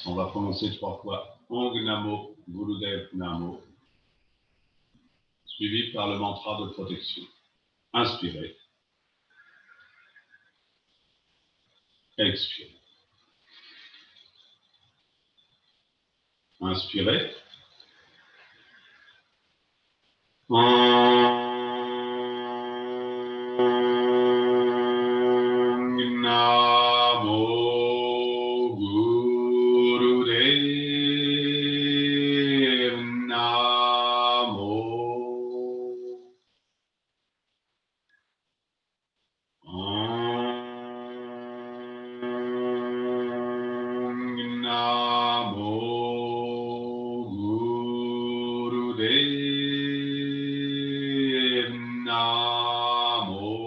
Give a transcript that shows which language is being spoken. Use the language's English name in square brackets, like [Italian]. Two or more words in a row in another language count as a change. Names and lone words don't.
[French] On va prononcer 3 fois [Punjabi] ਓਂ ਨਮੋ ਗੁਰਦੇਵ ਨਮੋ, [French] suivi par le mantra de protection. Inspirez. Expirez. Inspirez. [Punjabi] ਓਂ ਨਮੋ ਗੁਰਦੇਵ ਨਮੋ. ਨਮੋ ਗੁਰਦੇਵ ਨਮੋ.